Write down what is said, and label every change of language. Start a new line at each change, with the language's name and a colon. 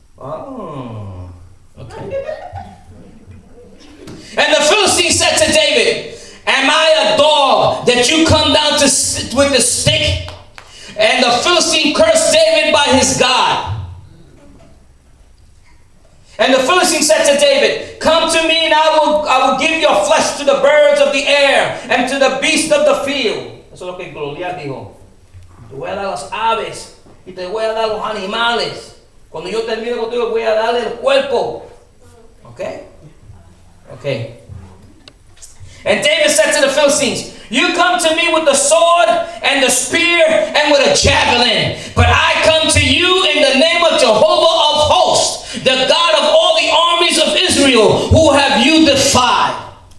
English: Oh, okay. And the Philistine said to David, am I a dog that you come down with the stick? And the Philistine cursed David by his God. And the Philistine said to David, come to me, and I will give your flesh to the birds of the air and to the beasts of the field.
Spanish: Eso es lo que Goliat dijo. Te voy a dar las aves y te voy a dar los animales. Cuando yo termine contigo, voy a darle el cuerpo.
English: Okay? Okay. And David said to the Philistines, you come to me with the sword and the spear and with a javelin, but I come to you in the name of Jehovah of hosts, the God of all the armies of Israel, who have you defied.